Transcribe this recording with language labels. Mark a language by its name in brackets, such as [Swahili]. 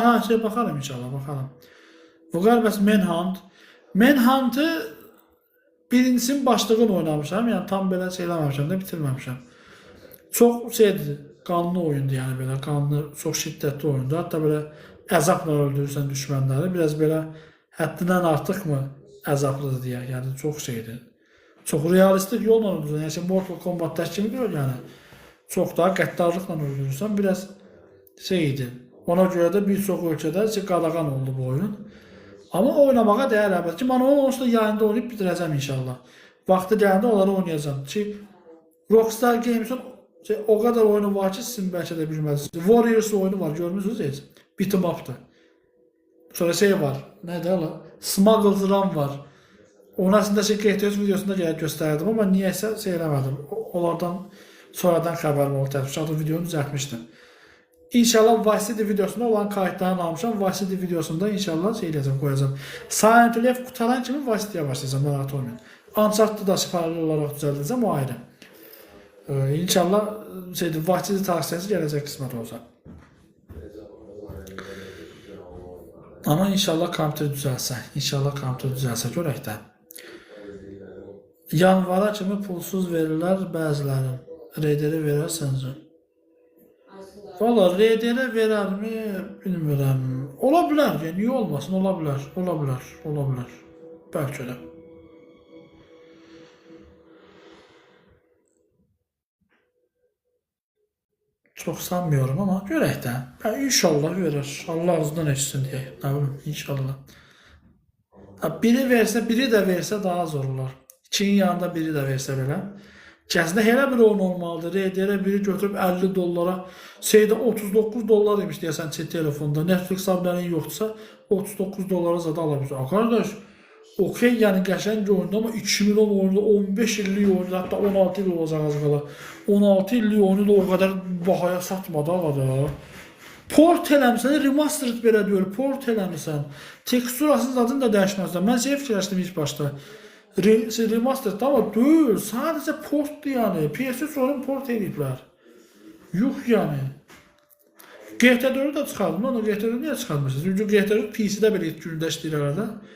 [Azerbaijani] Ha, şey baxarım inşallah, baxarım. Bu qəlbəs Manhunt. Manhunt'ı birincisinin başlığını oynamışam. Yəni tam belə şey eləməmişəm də bitirməmişəm. Çox şeydir, qanlı oyundu yəni belə. Qanlı, çox şiddətli oyundu. Hətta belə əzabla öldürürsən düşmənləri. Biraz belə həddindən artıq mı əzablıdır deyə. Yəni çox şeydir. Çox realistik yolla öldürürsən. Yəni Mortal Kombat'dakı kimi deyil yəni. Çox daha qəddarlıqla öldürürsən. Biraz şeydir. Ona görə də bir çox ölkədə qadağan oldu bu oyun. Amma oynamağa dəyər əlbəttə ki, mən onu onsuz da yayında oynayıb bitirəcəm inşallah. Vaxtı gələndə onları oynayacağım. Ki Rockstar Games'in o kadar oyunu var ki sizin bəlkə də bilməlisiniz. Warriors oyunu var, görmüsünüz heç? Beat 'em up'dır. Sonra şey var, nədir ala? Smuggler's Run var. Onun aslında GTS videosunda gəlib göstərdim ama niyəsə şey eləmədim. Onlardan sonradan xəbərim oldu. Təbii videonu düzəltmişdim. İnşallah Vice City videosunda olan kayıtlarını almışam. Vice City videosunda inşallah şey edəcəm, qoyacağım. Silent Hill qutaran kimi Vice City'yə başlayacağım, narahat olmayın. Uncharted'ı da şifalı olaraq düzəldəcəm, o ayrı. İnşallah şeydir, Vice City tavsiyəsi gələcək qismət olsa. Ama inşallah kompüter düzəlsə, görək də. Yanvara kimi pulsuz verirlər bəziləri. RDR verərsəncə. Valla RDR verərmi bilmirəm. Ola bilər, yəni niyə olmasın, ola bilər. Bəlkə də. [Turkish] Çok sanmıyorum [Azerbaijani] ama görək də. İnşallah verir. Allah ağzından eşitsin diye. [Turkish] Ne bileyim, inşallah. [Azerbaijani] Biri versə, biri də versə daha az olurlar. İkinin yanında biri də versə belə. Kəsində elə bir oyun olmalıdır. RDR biri götürüb 50 dollara, şeydə 39 dollar demiş deyəsən telefonda. Netflix abonəliyin yoxdursa 39 dollara zada alabilirsən. Qardaş, okey yəni qəşəng oyundu ama 2010 oyunda 15 illik oyunda, hatta 16 il olacaq az qala. 16 illik oyunu da o kadar bahaya satmadı ağada. Port eləmişsən, remastered belə deyir, port eləmişsən. Teksturasız adını da dəyişməzsən. Mən şey fikirləşdim ilk başda. Remastered ama deyil, sadəcə portdur yəni. PS3 oyunu port ediblər. Yuh yəni. GT4'ü də çıxardım, onu GT4'ü niyə çıxarmışsınız? Çünki GT4 PC-də belə gündə işləyir arada.